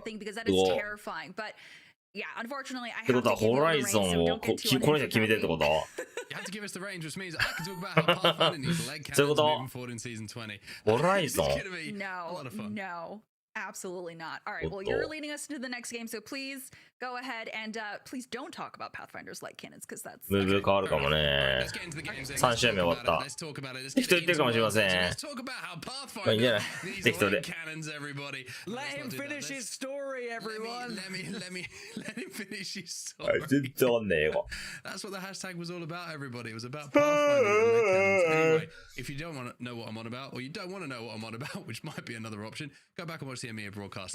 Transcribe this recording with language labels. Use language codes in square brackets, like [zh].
[en] because that is terrifying. But yeah, unfortunately, I [ja] ってことは、ホライゾンをこの人が決めてるってこと [en] You have to give us the range, which means I can talk about how Pathfinder needs leg cannons moving forward in season 20. [ja] ホライゾン [en] It's gonna be a lot of fun. No, absolutely not. All right, well, you're leading us to the next game, so please go ahead and please don't talk about Pathfinder's light cannons, because that's... [ja] ムーブ変わるかもね。3試合目終わった。人言ってるかもしれません。まあいいんじゃない適当で。 [en] Let him finish his story, everyone. Let him finish his story. [ja] 全然わかんねえよ。 [en] That's what the hashtag was all about, everybody. It was about Pathfinder and leg cannons. Anyway, if you don't want to know what I'm on about, or you don't want to know what I'm on about, which might be another option, go back and watch the EMEA broadcast.